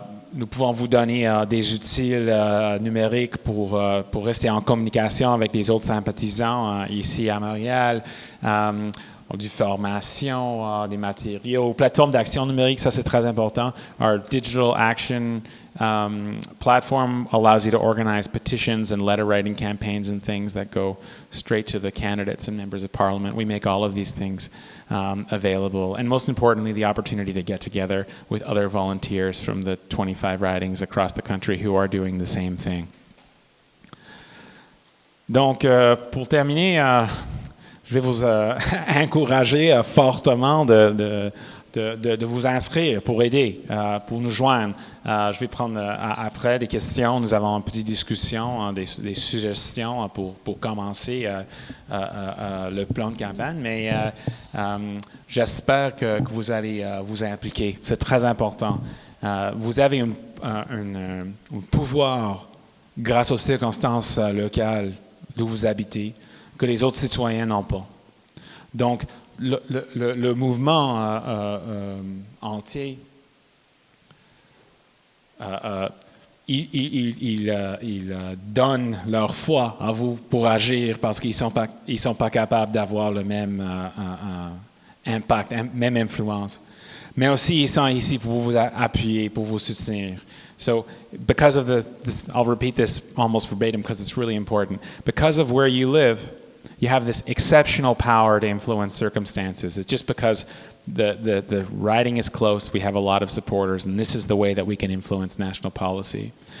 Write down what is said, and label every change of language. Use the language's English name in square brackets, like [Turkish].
[French] Nous pouvons vous donner des outils numériques pour rester en communication avec les autres sympathisants ici à Montréal. Du formation, des matériaux, plateforme d'action numérique, ça c'est très important. [English] Our digital action platform allows you to organize petitions and letter writing campaigns and things that go straight to the candidates and members of parliament. We make all of these things available. And most importantly, the opportunity to get together with other volunteers from the 25 ridings across the country who are doing the same thing. [French] Donc, pour terminer, je vais vous encourager fortement de vous inscrire pour aider, pour nous joindre. Je vais prendre après des questions. Nous avons une petite discussion, des suggestions pour commencer le plan de campagne. Mais j'espère que vous allez vous impliquer. C'est très important. Vous avez un pouvoir grâce aux circonstances locales d'où vous habitez que les autres citoyens n'ont pas. Donc, le mouvement entier, ils donnent leur foi à vous pour agir parce qu'ils sont pas capables d'avoir le même impact, même influence. Mais aussi, ils sont ici pour vous appuyer, pour vous soutenir. [English] So, because of I'll repeat this almost verbatim because it's really important. Because of where you live, you have this exceptional power to influence circumstances. It's just because the riding is close, we have a lot of supporters, and this is the way that we can influence national policy.